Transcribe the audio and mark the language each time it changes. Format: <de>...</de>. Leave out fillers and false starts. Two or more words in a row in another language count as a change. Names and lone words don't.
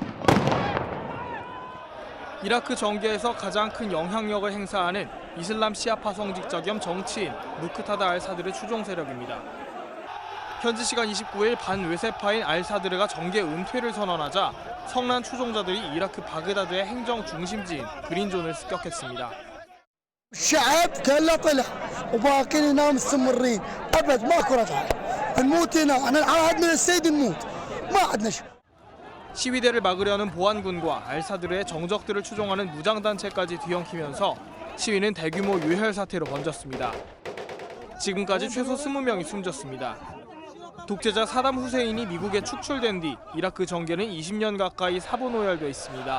<ko>이라크 정계에서 가장 큰 영향력을 행사하는 이슬람 시아파 성직자 겸 정치인 무크타다 알사드르 추종 세력입니다. 현지 시간 29일 반외세파인 알사드르가 정계 은퇴를 선언하자 성난 추종자들이 이라크 바그다드의 행정 중심지인 그린존을 습격했습니다.</ko> <ar>الشعب كله طلع وباقيين هنا مستمرين ابد ماكو رجعه نموت هنا احنا عهدنا السيد نموت ما عندنا شيء.</ar> <ko>시위대를 막으려는 보안군과 알사드르의 정적들을 추종하는 무장단체까지 뒤엉키면서 시위는 대규모 유혈 사태로 번졌습니다. 지금까지 최소 20명이 숨졌습니다. 독재자 사담 후세인이 미국에 축출된 뒤 이라크 정계는 20년 가까이 사분오열돼 있습니다.</ko>